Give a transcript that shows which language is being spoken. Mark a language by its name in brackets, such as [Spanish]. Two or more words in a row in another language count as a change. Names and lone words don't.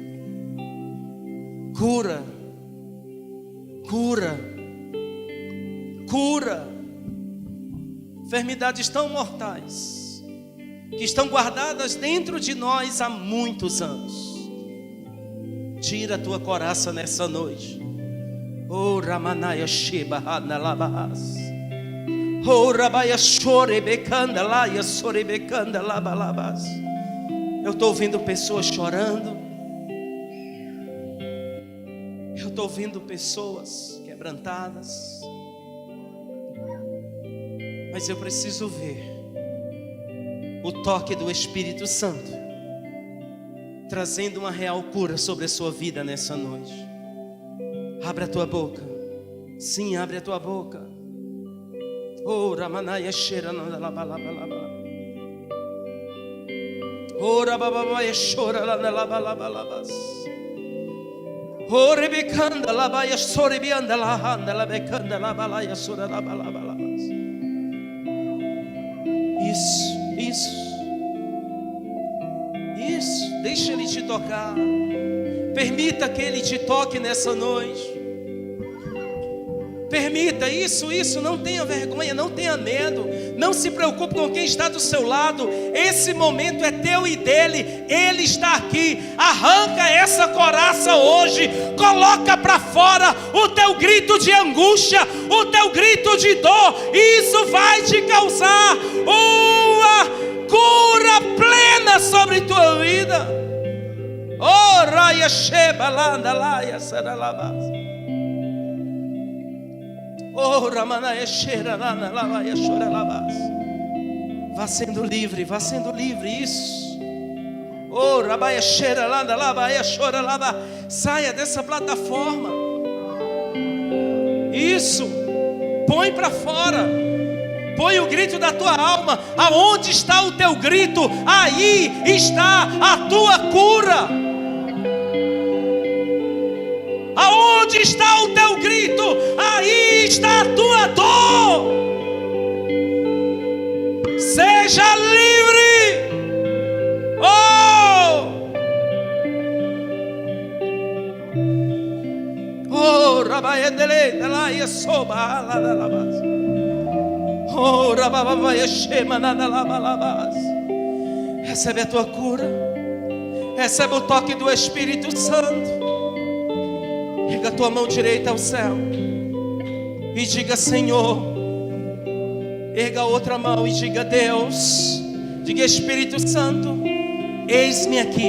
[Portuguese] Cura. Cura. Cura. Enfermidades tão mortais que estão guardadas dentro de nós há muitos anos. Tira a tua couraça nessa noite. Oh, Ramanaya Sheba Hanalabahas. Oh, Rabaia Chorebecanda Laia Sorebecanda Labalabas. Eu estou ouvindo pessoas chorando. Eu estou ouvindo pessoas quebrantadas. Mas eu preciso ver o toque do Espírito Santo trazendo uma real cura sobre a sua vida nessa noite. Abre a tua boca. Sim, abre a tua boca. Oh, Ramanaya Shera Nandalabalabala. Oh, Rababaya Shora Nandalabalabas. Oh, Rebecanda Labaya Sorebianda Lahanda Labecanda Labalaya Sora Labalabas. Isso. Deixa Ele te tocar. Permita que Ele te toque nessa noite. Permita isso, não tenha vergonha, não tenha medo. Não se preocupe com quem está do seu lado. Esse momento é teu e dele. Ele está aqui. Arranca essa couraça hoje. Coloca para fora o teu grito de angústia, o teu grito de dor. Isso vai te causar uma cura plena sobre tua vida. Oh, raia sheba landa laia saralabas. Oh, ramanaia cheira lana lavaia choralabas. Vá sendo livre, isso. Oh, rabaia cheira landa lavaia choralabas. Saia dessa plataforma. Isso. Põe para fora. Põe o grito da tua alma. Aonde está o teu grito? Aí está a tua cura. Aonde está o teu grito? Aí está a tua dor. Seja livre. Oh, rabaedele, delaia soba, la la la bas. Oh, rababaya shema na la la bas. Recebe a tua cura. Recebe o toque do Espírito Santo. Erga a tua mão direita ao céu e diga: Senhor. Erga a outra mão e diga: Deus. Diga: Espírito Santo, eis-me aqui.